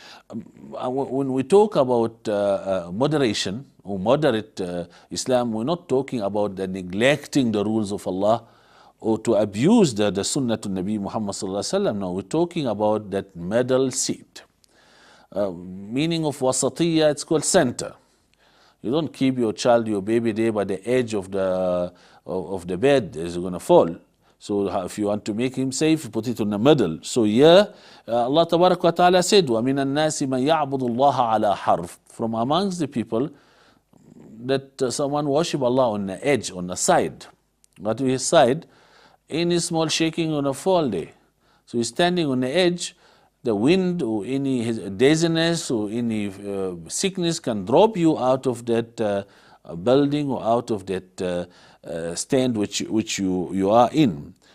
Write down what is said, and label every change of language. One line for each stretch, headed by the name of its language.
English: When we talk about moderation or moderate Islam, we're not talking about the neglecting the rules of Allah or to abuse the Sunnah to Nabi Muhammad sallallahu alaihi wasallam. No, we're talking about that middle seat. Meaning of wasatiyya, it's called center. You don't keep your child, your baby there by the edge of the bed, he's going to fall. So if you want to make him safe, put it in the middle. So Allah Tabarak wa Ta'ala said,
Arabic: وَمِنَ النَّاسِ مَنْ يَعْبُدُ اللَّهَ عَلَى حَرْفٍ.
English: From amongst the people, that someone worship Allah on the edge, on the side. But to his side, Any small shaking on a fall there. So you're standing on the edge, the wind or any dizziness or any sickness can drop you out of that building or out of that stand which you are in.